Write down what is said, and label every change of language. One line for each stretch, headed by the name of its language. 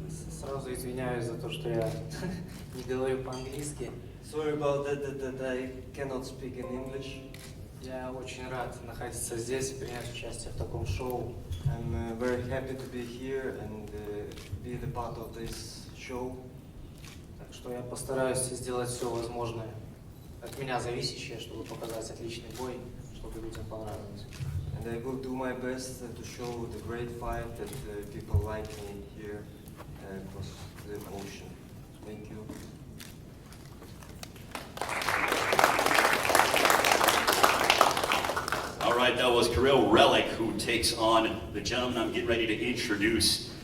Russian: Сразу извиняюсь за то, что я не говорю по-английски.
English: Sorry about that I cannot speak in English.
Russian: Я очень рад находиться здесь и принять участие в таком шоу.
English: I'm very happy to be here and be the part of this show.
Russian: Так что я постараюсь сделать все возможное от меня зависящее, чтобы показать отличный бой, чтобы людям понравилось.
English: And I will do my best to show the great fight that people like me here across the ocean. Thank you. All right, that was Kirill Relik, who takes on the gentleman I'm getting ready to introduce.